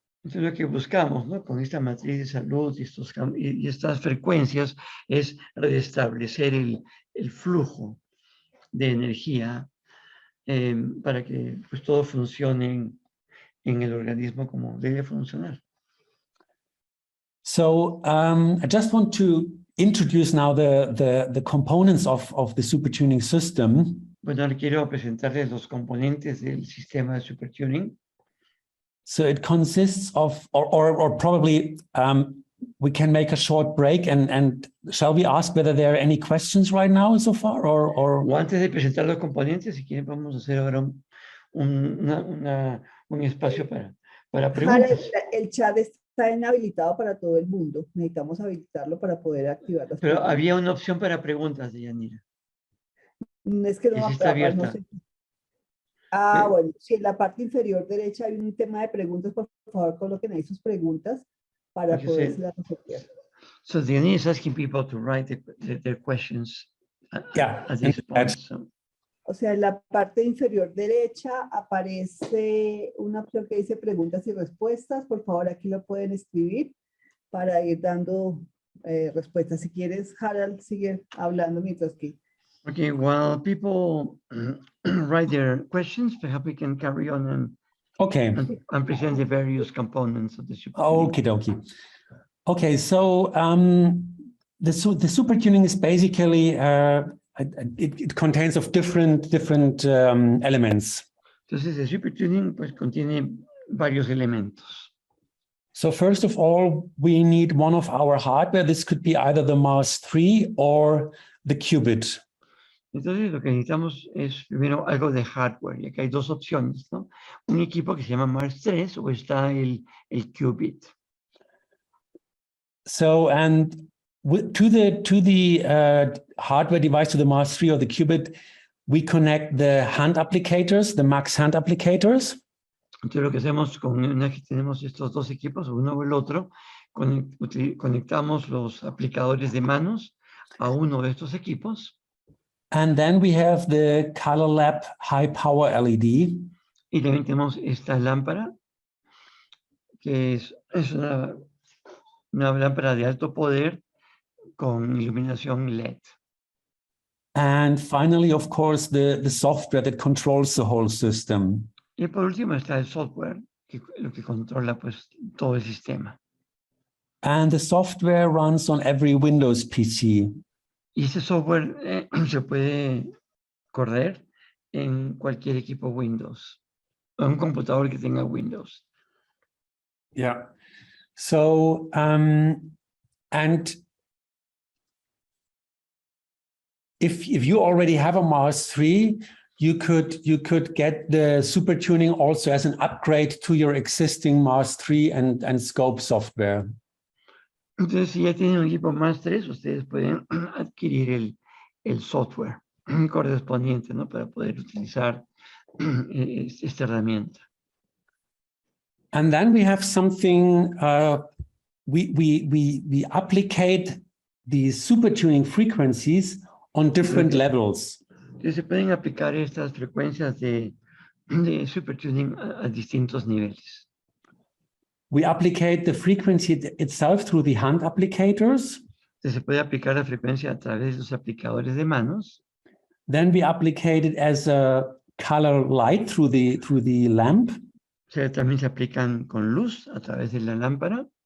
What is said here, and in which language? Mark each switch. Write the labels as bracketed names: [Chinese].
[Spanish] Entonces lo que buscamos, ¿no? Con esta matriz de salud y estas frecuencias es restablecer el flujo de energía para que pues, todo funcione en el organismo como debe funcionar. [English] So I just want to introduce now the components of the SuperTuning system. [Spanish] Bueno, ahora quiero presentarles los componentes del sistema de SuperTuning. [English] So it consists of, or probably we can make a short break and shall we ask whether there are any questions right now so far or [Spanish] antes de presentar los componentes, si quieren vamos a hacer ahora un espacio para preguntas. El chat está inhabilitado para todo el mundo. Necesitamos habilitarlo para poder activar las Pero preguntas. había una opción para preguntas, Deyanira. Es que no Sí está abierta. no sé. Bueno, si en la parte inferior derecha hay un tema de preguntas, por favor coloquen ahí sus preguntas para poder resolver. [English] So Deyanira is asking people to write their questions at this point. So. [Spanish] O sea, en la parte inferior derecha aparece una opción que dice preguntas y respuestas. Por favor, aquí lo pueden escribir para ir dando respuestas. Si quieres, Harald, sigue hablando mientras que... [English] Okay, while people write their questions, perhaps we can carry on and present the various components of the SuperTuning. Okie dokie. Okay, so the SuperTuning is basically it contains of different elements. [Spanish] Entonces el SuperTuning pues contiene varios elementos. [English] So first of all, we need one of our hardware. This could be either the Mars 3 or the qubit. [Spanish] Entonces lo que necesitamos es primero algo de hardware, y aquí hay dos opciones, ¿no? Un equipo que se llama Mars 3 o está el qubit. [English] So, and to the hardware device, to the Mars 3 or the qubit, we connect the hand applicators, the Max hand applicators. [Spanish] Entonces lo que hacemos con una que tenemos estos dos equipos, uno o el otro, conectamos los aplicadores de manos a uno de estos equipos. [English] And then we have the Color Lab high power LED. [Spanish] Y también tenemos esta lámpara, que es una lámpara de alto poder con iluminación LED. [English] And finally, of course, the software that controls the whole system. [Spanish] Y por último está el software, lo que controla pues todo el sistema. [English] And the software runs on every Windows PC. [Spanish] Y ese software se puede correr en cualquier equipo Windows, o en un computador que tenga Windows. [English] Yeah. So, and if you already have a Mars 3, you could get the SuperTuning also as an upgrade to your existing Mars 3 and Scope software. [Spanish] Entonces, si ya tienen un equipo Mars 3, ustedes pueden adquirir el software correspondiente, ¿no? Para poder utilizar esta herramienta. [English] And then we have something, we applicate the SuperTuning frequencies on different levels. [Spanish] Entonces, se pueden aplicar estas frecuencias de SuperTuning a distintos niveles. [English] We applicate the frequency itself through the hand applicators. [Spanish] Entonces, se puede aplicar la frecuencia a través de los aplicadores de manos. [English] Then we applicate it as a color light through the lamp. [Spanish] O sea, también se aplican con luz a través de la lámpara.